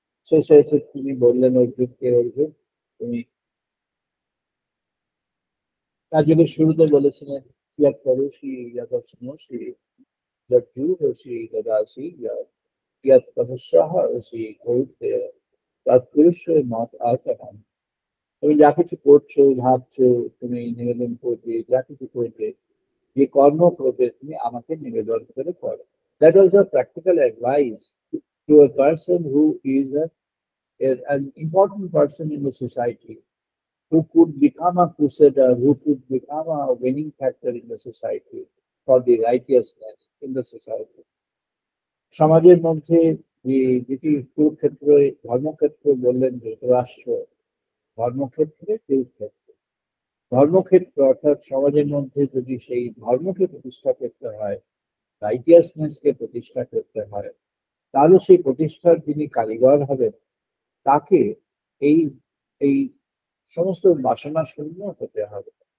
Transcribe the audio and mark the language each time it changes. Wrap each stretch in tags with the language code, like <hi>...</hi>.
<bn>শেষে এসে তিনি বললেন অর্জুনকে, অর্জুন তুমি তার জন্য শুরুতে বলেছিলেন ইয়াদ করুষি ইয়াদস্মসি যজ্জুরসি দদাসি ইয়াদ তপস্যাহসি করতে তৎপুরুষের মত আচরণ। তুমি যা কিছু করছো, ভাবছো, তুমি নিবেদন করবে, যা কিছু করবে, যে কর্ম করবে, তুমি আমাকে নিবেদন করে করো।</bn> <en>That was the practical advice to a person who is an important person in the society, who could become a crusader, who could become a winning factor in the society for the righteousness in the society.</en> <bn>সমাজের মধ্যে যে যেটি কুরুক্ষেত্র, ধর্মক্ষেত্র বললেন ধৃতরাষ্ট্র, ধর্মক্ষেত্রে কুরুক্ষেত্র। ধর্মক্ষেত্র অর্থাৎ সমাজের মধ্যে যদি সেই ধর্মকে প্রতিষ্ঠা করতে হয়, রাইটিয়াসনেসকে প্রতিষ্ঠা করতে হয়, তাহলে সেই প্রতিষ্ঠার যিনি কারিগর হবেন তাকে এই এই সমস্ত বাসনা শূন্য হতে হবে।</bn>